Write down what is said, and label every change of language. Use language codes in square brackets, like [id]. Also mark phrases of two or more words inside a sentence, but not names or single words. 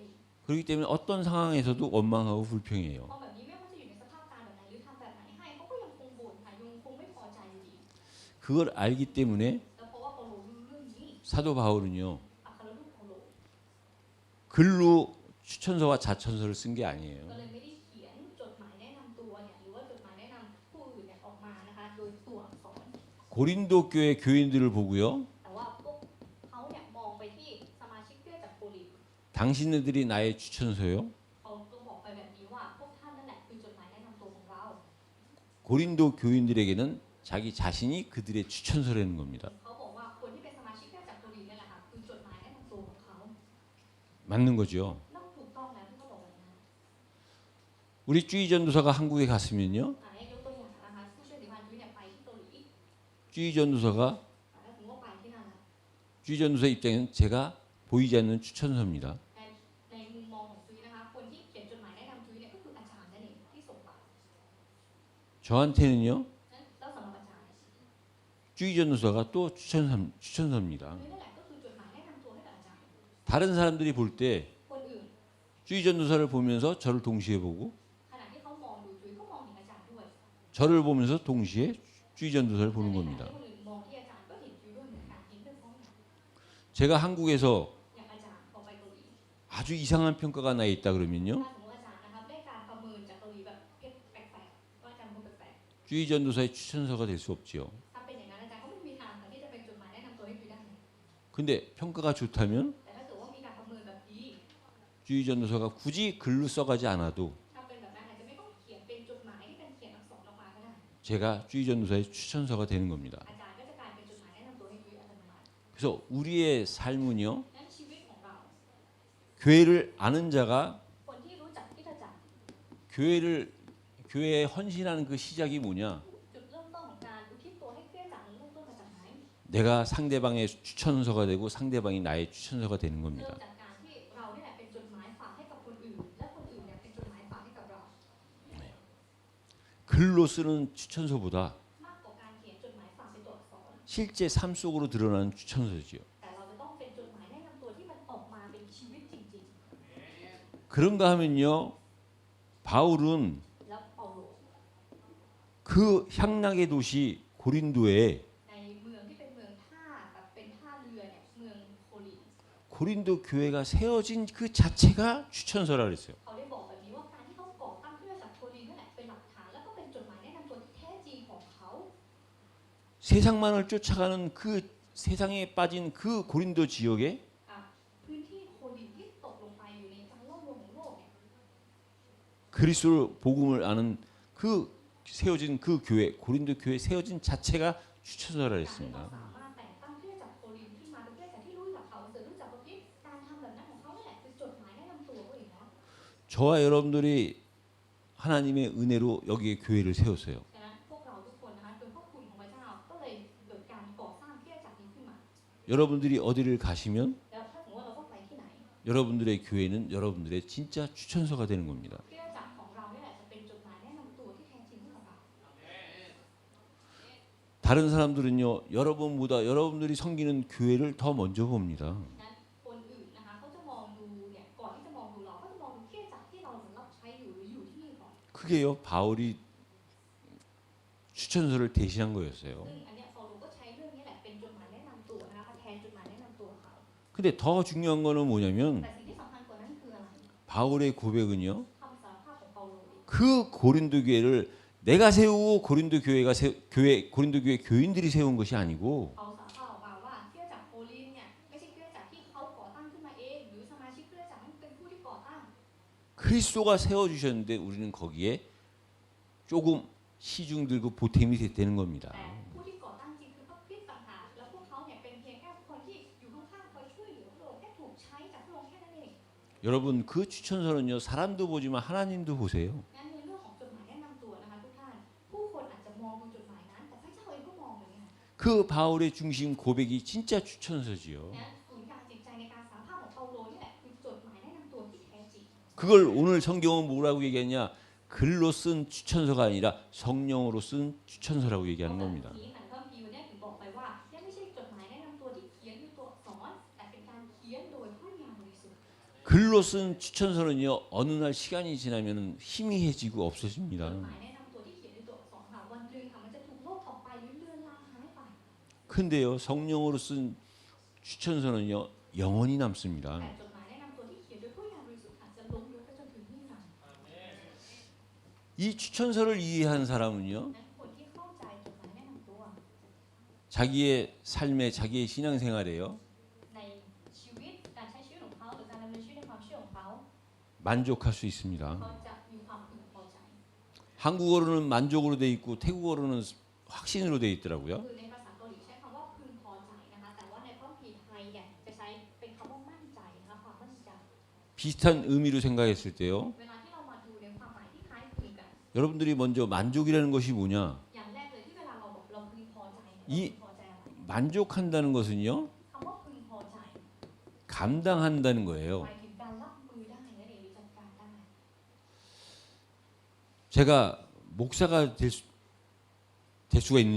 [ko] 그렇기 때문에 어떤 상황에서도 원망하고 불평해요. [th] เพราะแบบนี้ไม่ว่าจะอยู่ในสภาพการแบบไหนหรือทำแบบไหนให้เขาก็ยังคงบ่นค่ะยังคงไม่พอใจอยู่ดี [ko] 그걸 알기 때문에 [th] แล้วเพราะว่าเปาโลรู้เรื่องนี้ [ko] 사도 바울은요. [th] อัครทูตเปาโล [ko] 글로 추천서와 자천서를 쓴 게 아니에요. [th] ก็เลยไม่ได้เขียนจดหมายแนะนำตัวเนี่ยหรือว่าจดหมายแนะนำผู้อื่นเนี่ยออกมานะคะโดยตัวอักษร [ko] 고린도 교회 교인들을 보고요. [th] แต่ว่าพวกเขาเนี่ยมองไปที่สมาชิกเพื่อจากโครินธ์ [ko] 당신네들이 나의 추천서요. [th] เขาก็บอกไปแบบนี้ว่าพวกท่านนั่นแหละคือจดหมายแนะนำตัวของเรา [ko] 고린도 교인들에게는 자기 자신이 그들의 추천서라는 겁니다. [th] เขาบอกว่าคนที่เป็นสมาชิกเพื่อจากโครินธ์เนี่ยแหละค่ะคือจดหมายแนะนำตัวของเขา [ko] 맞는 거죠. [th] นั่นถูกต้องแล้วที่เขาบอกแบบนั้น [ko] 우리 쭈이 전도사가 한국에 갔으면요. [th] ให้ยกตัวอย่างนะคะผู้ช่วยสิริพันธ์ยุ้ยเนี่ยไปที่เกาหลี [ko] 쭈이 전도사가 [th] ถ้าสมมติว่าไปที่นั่นนะ [ko] 쭈이 전도사 입장에는 제가 보이지 않는 추천서입니다. [th] ในมุมมองของจุ้ยนะคะคนที่เขียนจดหมายแนะนำจุ้ยเนี่ยก็คืออาจารย์นั่นเองที่ส่งมา [ko] 저한테는요. [th] แล้วสำหรับอาจารย์ [ko] 쭈이 전도사가 또 추천서입니다. [th] จุ้ยนั่นแหละก็คือจดหมายแนะนำตัวให้กับอาจารย์ [ko] 다른 사람들이 볼 때 [th] คนอื่น [ko] 쭈이 전도사를 보면서 저를 동시에 보고 [th] ขณะที่เขามองดูจุ้ยก็มองเห็นอาจารย์ด้วย [ko] 저를 보면서 동시에 쭈이 전도사를 보는 [th] ในขณะ [ko] 겁니다. [th] ที่คนอื่นมองที่อาจารย์ก็เห็นจุ้ยด้วยเหมือนกันเห็นเป็นพร้อมกัน [ko] 제가 한국에서 [th] อย่างอาจารย์ออกไปเกาหลี [ko] 아주 이상한 평가가 나 있다 그러면요. [th] ถ้าสมมติอาจารย์นะครับได้การประเมินจากเกาหลีแบบแปลกๆว่าอาจารย์คนแปลก [ko] 쭈이 전도사의 추천서가 될 수 없지요. [th] ๆถ้าเป็นอย่างนั้นอาจารย์ก็ไม่มีทางค่ะที่จะเป็นจดหมายแนะนำตัวให้จุ้ยได้ [ko] 근데 평가가 좋다면 [th] แต่ถ้าเกิดว่ามีการประเมินแบบดี [ko] 쭈이 전도사가 굳이 글로 써가지 않아도 [th] ถ้าเป็นแบบนั้นอาจจะไม่ต้องเขียนเป็นจดหมายที่เป็นเขียนอักษรออกมาก็ได้ [ko] 제가 쭈이 전도사의 추천서가 되는 겁니다. [th] อาจารย์ก็จะกลายเป็นจดหมายแนะนำตัวให้จุ้ยอัตโนมัติ [ko] 그래서 우리의 삶은요. [th] นั้นชีวิตของเรา [ko] 교회를 아는 자가 [th] คนที่รู้จักคริสตจักร [ko] 교회에 헌신하는 그 시작이 뭐냐? [th] จุดเริ่มต้นของการอุทิศตัวให้คริสตจักรเริ่มต้นมาจากไหน [ko] 내가 상대방의 추천서가 되고 상대방이 나의 추천서가 되는 [th] เริ่ม [ko] 겁니다. [th] จากการที่เราเนี่ยแหละเป็นจดหมายฝากให้กับคนอื่น และคนอื่นเนี่ยเป็นจดหมายฝากให้กับเรา [ko] 글로 쓰는 추천서보다 [th] มากกว่าการเขียนจดหมายฝากเป็นตัวอักษร [ko] 실제 삶 속으로 드러나는 추천서지요. [th] แต่เราจะต้องเป็นจดหมายแนะนำตัวที่มันออกมาเป็นชีวิตจริง [ko] 그런가 하면요. 바울은 [th] ๆ แล้วเปาโล [ko] 그 향락의 도시 고린도에 [th] ในเมืองที่เป็นเมืองท่าแบบเป็นท่าเรือเนี่ยเมืองโคลินธ์ [ko] 고린도 교회가 세워진 그 자체가 추천서라 그랬어요. [th] เขาได้บอกแบบนี้ว่าการที่เขาก่อตั้งคริสตจักรโคลินธ์นั่นแหละเป็นหลักฐานแล้วก็เป็นจดหมายแนะนำตัวที่แท้จริงของเขา [ko] 세상만을 쫓아가는 그 세상에 빠진 그 고린도 지역에 [th] พื้นที่โคลินธ์ที่ตกลงไปอยู่ในการล่อลวงของโลกเนี่ย [ko] 그리스도 복음을 아는 그 세워진 그 교회 고린도 교회 세워진 자체가 추천서라 [th] การที่ [ko] 했습니다. [th] เขาสามารถแต่งตั้งคริสตจักรโคลินธ์ที่มาเป็นคริสตจักรที่รู้จักเขาเสริมรู้จักพระคริสต์การทำแบบนั้นของเขานั่นแหละคือจดหมายแนะนำตัวเขาเองนะ [ko] 저와 여러분들이 하나님의 은혜로 여기에 교회를 세웠어요. [th] ฉะนั้นพวกเราทุกคนนะคะโดยพระคุณของพระเจ้าก็เลยเกิดการก่อสร้างคริสตจักรนี้ขึ้นมา [ko] 여러분들이 어디를 가시면 [th] แล้วถ้าสมมติว่าเราต้องไปที่ไหน [ko] 여러분들의 교회는 여러분들의 진짜 추천서가 되는 겁니다. [th] คริสตจักรของเราเนี่ยแหละจะเป็นจดหมายแนะนำตัวที่แท้จริงให้กับ [ko] 다른 사람들은요, 여러분보다 여러분들이 섬기는 교회를 더 먼저 봅니다. [th] นั้นคนอื่นนะคะเขาจะมองดูเนี่ยก่อนที่จะมองดูเราเขาจะมองดูคริสตจักรที่เราเหมือนรับใช้อยู่หรืออยู่ที่นี่ก่อน [ko] 그게요, 바울이 추천서를 대신한 거였어요. [th] ซึ่งอันเนี้ยเปาโลก็ใช้เรื่องนี้แหละเป็นจดหมายแนะนำตัวนะคะแทนจดหมายแนะนำตัวเขา [ko] 근데 더 중요한 거는 뭐냐면 [th] แต่สิ่งที่สำคัญกว่านั้นคืออะไร [ko] 바울의 고백은요, [th] คำสารภาพของเปาโลเอง [ko] 그 고린도 교회를 내가 세우고 고린도 교회 교인들이 세운 것이 아니고 [th] เขาสารภาพออกมาว่าคริสตจักรโครินธ์เนี่ยไม่ใช่คริสตจักรที่เขาก่อตั้งขึ้นมาเองหรือสมาชิกคริสตจักรนั้นเป็นผู้ที่ก่อตั้ง [ko] 그리스도가 세워주셨는데 우리는 거기에 조금 시중 들고 보탬이 됐다는 겁니다. [th] แต่ผู้ที่ก่อตั้งจริงคือพระคริสต์ต่างหากแล้วพวกเขาเนี่ยเป็นเพียงแค่คนที่อยู่ข้างๆคอยช่วยเหลือพระองค์แค่ถูกใช้จากพระองค์แค่นั้นเอง [ko] 여러분 그 추천서는요, 사람도 보지만 하나님도 보세요. [th] งั้นในเรื่องของจดหมายแนะนำตัวนะคะทุกท่านผู้คนอาจจะมองดูจดหมายนั้นแต่พระเจ้าเองก็มองเหมือนกัน [ko] 그 바울의 중심 고백이 진짜 추천서지요. [th] งั้นศูนย์กลางจิตใจในการสารภาพของเปาโลนี่แหละคือจดหมายแนะนำตัวที่แท้จริง [ko] 그걸 오늘 성경은 뭐라고 얘기했냐? 글로 쓴 추천서가 아니라 성령으로 쓴 추천서라고 얘기하는 겁니다. [th] ทีนี้หันคัมภีร์วันนี้ถึงบอกไปว่าเนี่ยไม่ใช่จดหมายแนะนำตัวที่เขียนด้วยตัวอักษรแต่เป็นการเขียนโดยพระวิญญาณบริสุทธิ์ [ko] 글로 쓴 추천서는요, 어느 날 시간이 지나면 희미해지고 [th] จ [ko] 없어집니다. [th] ดหมายแนะนำตัวที่เขียนด้วยตัวอักษรค่ะวันหนึ่งค่ะมันจะถูกลบออกไปหรือเลือนลางหายไป [ko] 근데요, 성령으로 쓴 추천서는요, 영원히 남습니다. [th] แต่จดหมายแนะนำตัวที่เขียนโดยพระวิญญาณบริสุทธิ์อาจจะล้มลุกไปจนถึงนิรันดร์ [ko] 이 추천서를 이해한 사람은요, [th] นั้นคนที่เข้าใจจดหมายแนะนำตัว [ko] 자기의 삶에 자기의 신앙생활에요, [th] ในชีวิตการใช้ชีวิตของเขาหรือการดำเนินชีวิตในความเชื่อของเขา [ko] 만족할 수 있습니다. [th] เขาจะมีความพึงพอใจ [ko] 한국어로는 만족으로 돼 있고 태국어로는 확신으로 돼 있더라고요. [th] คือในภาษาเกาหลีใช้คำว่าพึงพอใจนะคะแต่ว่าในพระคัมภีร์ไทยเนี่ยจะใช้เป็นคำว่ามั่นใจนะคะความมั่นใจ [ko] 비슷한 의미로 생각했을 때요, [th] เวลาที่เรามาดูในความหมายที่คล้ายคลึงกัน [ko] 여러분들이 먼저 만족이라는 것이 뭐냐? [th] อย่างแรกเลยที่เวลาเราบอกเราพึงพอใจเนี่ย อี เราพึงพอใจอะไร [ko] 만족한다는 것은요, [th] คำว่าพึงพอใจ [ko] 감당한다는 거예요. [th] หมายถึงการรับมือได้นั่นเองหรือจัดการได้ [ko] 제가 목사가 될 수가 있느냐?